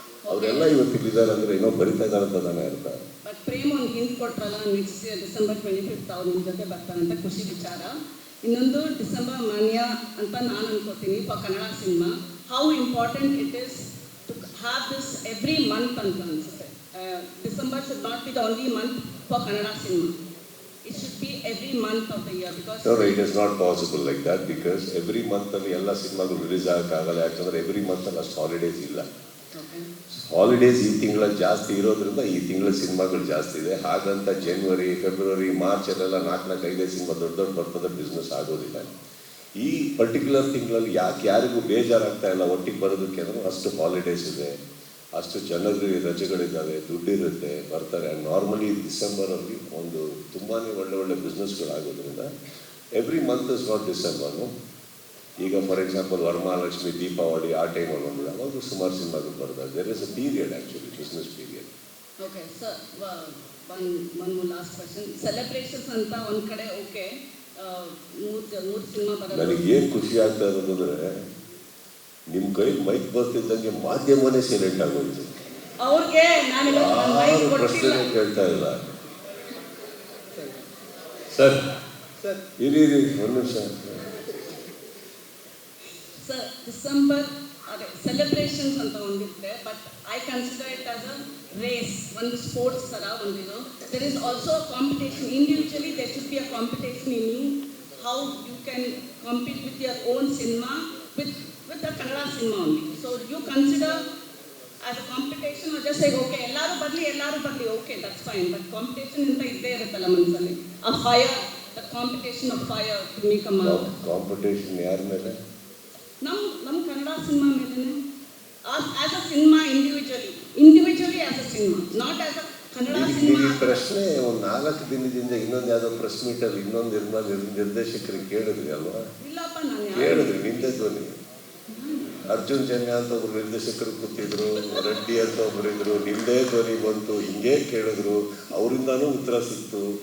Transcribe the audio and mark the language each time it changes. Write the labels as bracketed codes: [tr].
[kn] ಅವರೆಲ್ಲ ಇವತ್ತು ಇಲ್ಲಿದ್ದಾರೆ ಅಂದರೆ ಏನೋ ಬರಿತಾ ಇದ್ದಾರೆ ಅಂತ ನಾನು ಅರ್ಥ. ಬಟ್ ಪ್ರೇಮ್ ಒಂದು ಹಿಂಟ್ ಕೊಟ್ರಲ್ಲ, ನೆಕ್ಸ್ಟ್ ಡಿಸೆಂಬರ್ 25 ಅವ್ರು ನಿಮ್ಮ ಜೊತೆ ಬರ್ತಾರಂತ ಖುಷಿ ವಿಚಾರ. ಇನ್ನೊಂದು ಡಿಸೆಂಬರ್ ಮಾನ್ಯ ಅಂತ ನಾನು ಅನ್ಕೋತೀನಿ for Kannada cinema. [en] how important it is to have this every month [kn] ಅಂತ ಅನ್ಸುತ್ತೆ. [en] December should not be the only month for Kannada cinema. It should be every month of the year because. No, it is not possible like that because every month [kn] ಅಲ್ಲಿ ಎಲ್ಲ ಸಿನಿಮಾಗಳು release ಆಗೋಕ್ಕಾಗಲ್ಲ. ಯಾಕಂದರೆ every month ಅಲ್ಲಿ ಅಷ್ಟು holidays ಇಲ್ಲ. Holidays ಈ ತಿಂಗಳ ಜಾಸ್ತಿ ಇರೋದ್ರಿಂದ ಈ ತಿಂಗಳ ಸಿನಿಮಾಗಳು ಜಾಸ್ತಿ ಇದೆ. ಹಾಗಂತ ಜನವರಿ, ಫೆಬ್ರವರಿ, ಮಾರ್ಚ್ ಅಲ್ಲೆಲ್ಲ 4-5 ಸಿನಿಮಾ ದೊಡ್ಡ ಬರ್ತದ ಬಿಸ್ನೆಸ್ ಆಗೋದಿಲ್ಲ. ಈ ಪರ್ಟಿಕ್ಯುಲರ್ ತಿಂಗಳಲ್ಲಿ ಯಾರಿಗೂ ಬೇಜಾರಾಗ್ತಾ ಇಲ್ಲ ಒಟ್ಟಿಗೆ ಬರೋದಕ್ಕೆ ಅಂದ್ರೆ ಅಷ್ಟು ಹಾಲಿಡೇಸ್ ಇದೆ, ಅಷ್ಟು ಜನರಿಗೆ ರಜೆಗಳಿದ್ದಾವೆ, ದುಡ್ಡಿರುತ್ತೆ, ಬರ್ತಾರೆ. ನಾರ್ಮಲಿ ಡಿಸೆಂಬರಲ್ಲಿ ಒಂದು ತುಂಬಾ ಒಳ್ಳೆ ಬಿಸ್ನೆಸ್ಗಳಾಗೋದ್ರಿಂದ [en] Every month is not December. [kn] ಈಗ ಫಾರ್ ಎಕ್ಸಾಂಪಲ್ ವರಮಹಾಲಕ್ಷ್ಮಿ, ದೀಪಾವಳಿ ಆ ಟೈಮಲ್ಲಿ ಬಂದಿದೆ, ಅವಾಗ ಸುಮಾರು ಸಿನಿಮಾಗಳು ಬರ್ತಾರೆ. [en] There is a period actually, business period. Okay sir, one last question. [kn] Celebrations ಅಂತ ಒಂದು ಕಡೆ ಓಕೆ, ಮೂರು ಸಿನಿಮಾ ಬರೋದು. ನನಗೆ ಏನು ಖುಷಿ ಆಗ್ತಾ ಇರೋದು ಅಂದರೆ ನಿಮ್ಮ ಕೈಲಿ ಮೈಕ್ ಬರ್ತಿದ್ದಂಗೆ ಮಾಧ್ಯಮನೇ ಸೈಲೆಂಟ್ ಆಗೋಯ್ತು. ಅವ್ರಿಗೆ ನಾನು ಪ್ರಶ್ನೆ ಕೇಳ್ತಾ ಇಲ್ಲ. ಸರ್ ಇರಿ ಒಂದು ನಿಮಿಷ. ಸರ್, ಡಿಸೆಂಬರ್ ಅದೇ ಸೆಲೆಬ್ರೇಷನ್ಸ್ ಅಂತ ಒಂದಿರುತ್ತೆ, [en] but I consider it as a race, [kn] ಒಂದು ಸ್ಪೋರ್ಟ್ಸ್ ಥರ ಒಂದಿದು. [en] There is also a competition. Individually there should be a competition in you, how you can compete with your own cinema, with the Kannada cinema only. So you consider as a competition or just say okay [kn] ellaru barli [en] okay, that's fine, but competition [kn] inta idde iruttalla ಮನಸ್ಸಲ್ಲಿ. [en] A fire, the competition of fire to make a mark. [kn] Competition ಯಾರ ಮೇಲೆ? ನಮ್ಮ Kannada cinema ಮೇಲೆ. [en] as a cinema individually as a cinema, not as a Kannada cinema. [kn] ಈ ಪ್ರಶ್ನೆ ಒಂದು 4 ದಿನದಿಂದ ಇನ್ನೊಂದು ಯಾವುದೋ ಪ್ರೆಸ್ ಮೀಟಲ್ಲಿ ಇನ್ನೊಂದು ನಿರ್ದೇಶಕರಿಗೆ ಕೇಳಿದ್ರಿ ಅಲ್ವಾ? ಇಲ್ಲಪ್ಪ, ನಾನು ಕೇಳಿದ್ರಿ, ನಿಂದೆ ಧ್ವನಿ. ಅರ್ಜುನ್ ಜನ್ಯ ಅಂತ ಒಬ್ರು ನಿರ್ದೇಶಕರು ಕೂತಿದ್ರು, ರೆಡ್ಡಿ ಅಂತ ಒಬ್ರು ಇದ್ರು, ನಿಮ್ದೇ ಧ್ವನಿ ಬಂತು, ಹಿಂಗೆ ಕೇಳಿದ್ರು, ಅವರಿಂದಾನು ಉತ್ತರ ಸಿಕ್ತು.